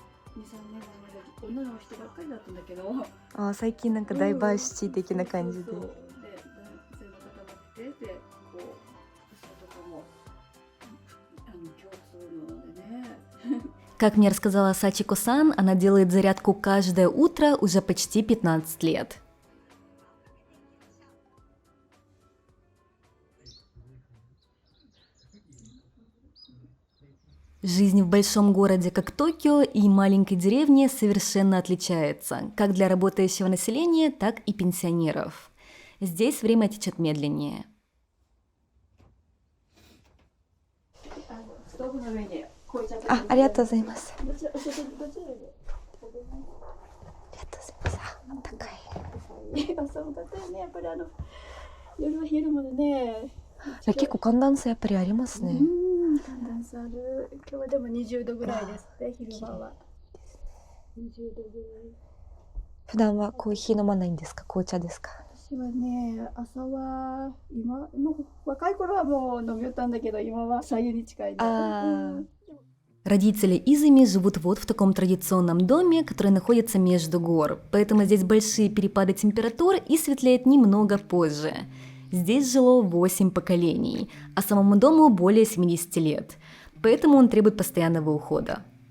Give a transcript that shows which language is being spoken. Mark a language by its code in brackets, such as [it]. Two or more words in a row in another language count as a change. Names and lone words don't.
[ja] あ、最近なんかダイバーシティ的な感じで。 [ru] Как мне рассказала Сачико-сан, она делает зарядку каждое утро уже почти 15 лет. Жизнь в большом городе, как Токио, и маленькой деревне совершенно отличается, как для работающего населения, так и пенсионеров. Здесь время течет медленнее. [ja] あ、ありがとうございます. 結構寒暖差やっぱりありますね。寒暖差ある。今日はでも20度ぐらいですね、昼間は。20度ぐらい。普段はコーヒー飲まないんですか？紅茶ですか？私はね、朝はもう若い頃はもう飲みよったんだけど、今は白湯に近いです。 [ru] Родители Изами живут вот в таком традиционном доме, который находится между гор, поэтому здесь большие перепады температур и светлеет немного позже. Здесь жило 8 поколений, а самому дому более 70 лет, поэтому он требует постоянного ухода.